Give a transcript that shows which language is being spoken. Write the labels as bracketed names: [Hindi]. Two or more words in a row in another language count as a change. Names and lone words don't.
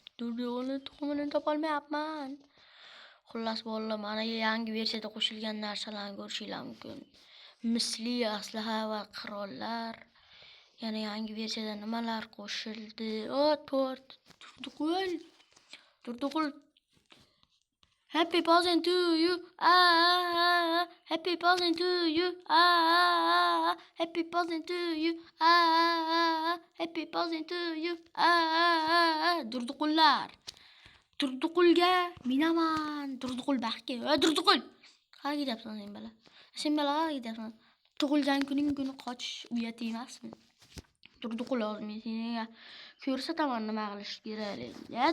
[Uzbek] Turduqulni tuxumini topolmayapman. Xullas bolalar, mana yangi versiyada qo'shilgan narsalarni ko'rishingiz mumkin. Misli aslaha va qurollar. Yana yangi versiyada nimalar qo'shildi? Turduqul. [English] Happy birthday to you. Happy birthday to you. Happy birthday to you. Happy birthday to you. [Uzbek] Turduqullar. Turduqulga minaman. Turduqul baxtga. Turduqul. Qayerga ketyapsan sen bala? Sen bala qayerga ketyapsan? Tug'ilgan kuni qochish uyat emasmi? Turduqul hozir men senga ko'rsataman nima qilish kerak.